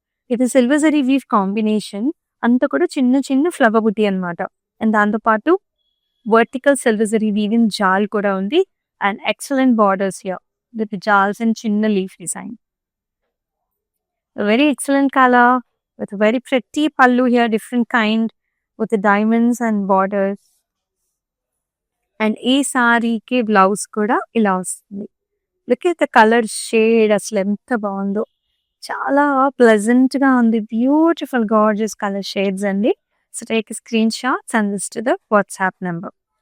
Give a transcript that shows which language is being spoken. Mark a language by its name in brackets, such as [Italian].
[Telugu] ఇది silver zari weave combination. అంతా కూడా చిన్న చిన్న ఫ్లవర్ బుటీ అన్నమాట. అండ్ దాంతో పాటు వర్టికల్ సిల్వర్ జరీ వీవింగ్ జాల్ కూడా ఉంది. [English] And excellent borders here with జాల్స్ and చిన్న leaf design. Very excellent color with a very pretty pallu here, different kind with the diamonds and borders. [Telugu] And ఈ సారీకి బ్లౌజ్ కూడా ఇలా వస్తుంది. [English] look at the colour shade, [Telugu] అసలు ఎంత బాగుందో, చాలా ప్లెజెంట్ గా ఉంది. [English] Beautiful gorgeous colour shades అండి. So take screenshots and this to the WhatsApp number.